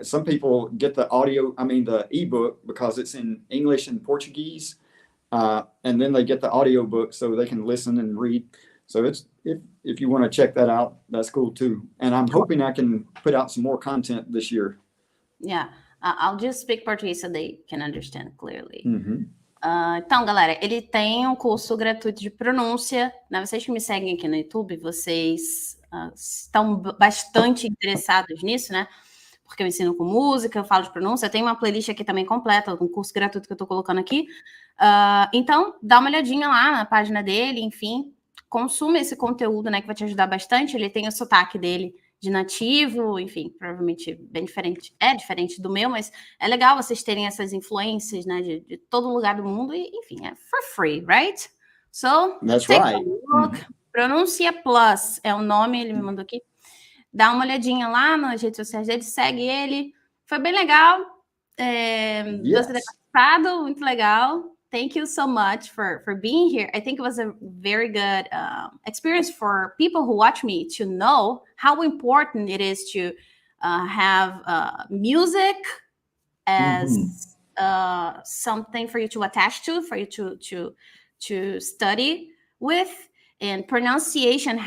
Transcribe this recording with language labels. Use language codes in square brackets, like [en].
[en] Some people get the the ebook because it's in English and Portuguese. And then they get the audio book so they can listen and read. So if you want to check that out, that's cool too. And I'm hoping I can put out some more content this year. Yeah. I'll just speak Portuguese so they can understand clearly. Uhum. [pt] Então, galera, ele tem um curso gratuito de pronúncia, né? Vocês que me seguem aqui no YouTube, vocês estão bastante interessados nisso, né? Porque eu ensino com música, eu falo de pronúncia, tem uma playlist aqui também completa, um curso gratuito que eu tô colocando aqui. Então, dá uma olhadinha lá na página dele, enfim, consuma esse conteúdo, né, que vai te ajudar bastante. Ele tem o sotaque dele de nativo, enfim, provavelmente bem diferente, diferente do meu, mas é legal vocês terem essas influências, né, de todo lugar do mundo, e enfim, é [en] for free, right? So, That's take right. a look. [pt] Pronúncia Plus é o nome, ele me mandou aqui. Dá uma olhadinha lá nas redes sociais dele, segue ele. Foi bem legal. Você ter participado, muito legal. [en] Thank you so much for being here. I think it was a very good experience for people who watch me to know how important it is to have music as something for you to attach to, for you to study with, and pronunciation.